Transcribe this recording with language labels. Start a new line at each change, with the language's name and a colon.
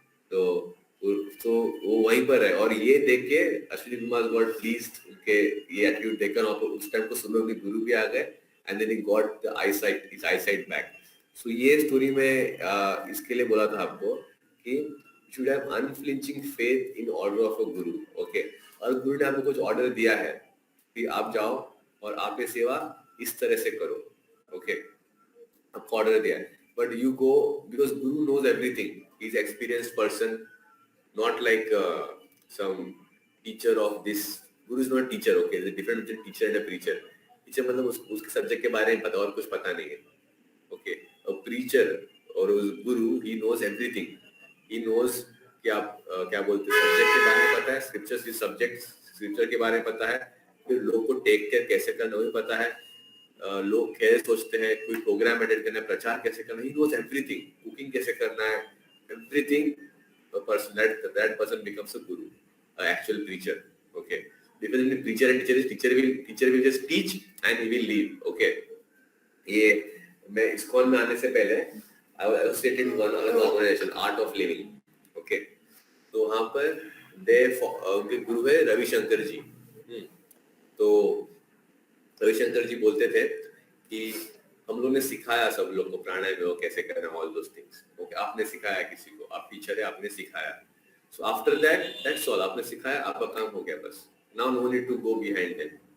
Hindi: तो वो वहीं पर है। और ये देख के अश्विनी कुमार
English: got pleased,
Hindi: उनके ये एटीट्यूड देखकर, और उस टाइम को सुनो कि गुरु भी आ गए,
English: And then he got the eyesight, his eyesight back.
Hindi: सो ये स्टोरी में इसके लिए बोला था आपको कि
English: should have unflinching faith in order of a guru,
Hindi: okay। और गुरु ने आपको कुछ ऑर्डर दिया है कि आप जाओ और आप ये सेवा इस तरह से करो, okay। आपको ऑर्डर दिया है,
English: but you go because guru knows everything, he is experienced person, not like some teacher of this। guru is not teacher, okay, there's a difference between teacher and a preacher।
Hindi: teacher मतलब उसके subject के बारे में पता और कुछ पता नहीं है, okay। a preacher और गुरु,
English: he knows everything, he knows
Hindi: कि आप क्या बोलते हैं, सब्जेक्ट के बारे में पता है, स्क्रिप्चर्स की सब्जेक्ट, स्क्रिप्चर के बारे में पता है, फिर लोग को टेक केयर कैसे करना वो पता है, लोग कैसे सोचते हैं, कोई प्रोग्राम अटेंड करना है, प्रचार कैसे करना है,
English: he knows everything,
Hindi: कुकिंग कैसे करना है, everything।
English: that person becomes a guru, an actual preacher, okay। difference between preacher and teacher is teacher will just teach and he will leave, okay।
Hindi: ये मैं ISKCON में आने से पहले
English: I was associated with one other organization, Art of Living, okay।
Hindi: तो वहाँ पर उनके गुरु है रविशंकर जी। तो रविशंकर जी बोलते थे कि हम लोग ने सिखाया सब लोग को प्राणायाम में कैसे करना,
English: all those things,
Hindi: ओके। आपने सिखाया किसी को, आप टीचर है, आपने सिखाया।
English: so after that that's all,
Hindi: आपने सिखाया, आपका काम हो गया बस।
English: now no need to go behind them,